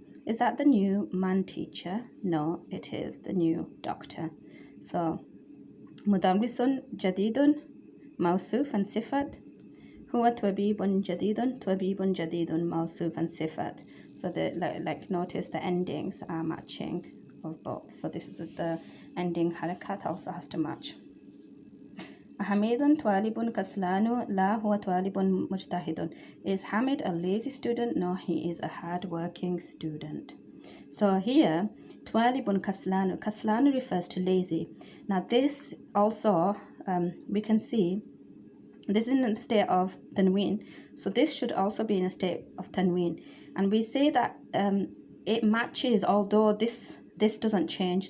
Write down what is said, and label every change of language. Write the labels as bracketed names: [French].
[English] Is that the new man teacher? No, it is the new doctor. [Arabic] So مدرس جديد موصوف and صفات. هو طبيب جديد موصوف and صفات. [English] So like notice the endings are matching of both. So this is the ending harakat also has to match. [Arabic] حميد طالب كسلان لا هو طالب مجتهد. [English] Is Hamid a lazy student? No, he is a hard-working student. So here, [Arabic] طالب كسلان. [English] Kaslan refers to lazy. Now this also, we can see, this is in a state of tanween. So this should also be in a state of tanween. And we say that it matches, although this doesn't change.